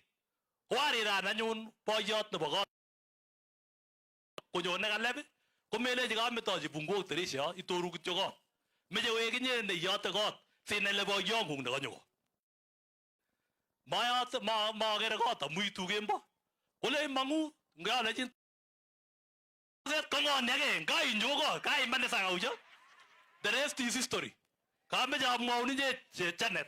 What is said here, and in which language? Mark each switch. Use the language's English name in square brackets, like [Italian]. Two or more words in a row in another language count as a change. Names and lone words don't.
[Kalenjin] Koariran anyun boyot nebo kot konyone Caleb komelechi kametochi bunguok tirisho itoru kityo kot. Meche koek inye neyote kot sinele boyong'ung nekanyo. Makere kot amu itu kembo. Kole imang'u ngalechin kong'oni ake kainyo kot kaimane sakaucho. [English] The rest is history. [Kalenjin] Kameche amwaun inye Janet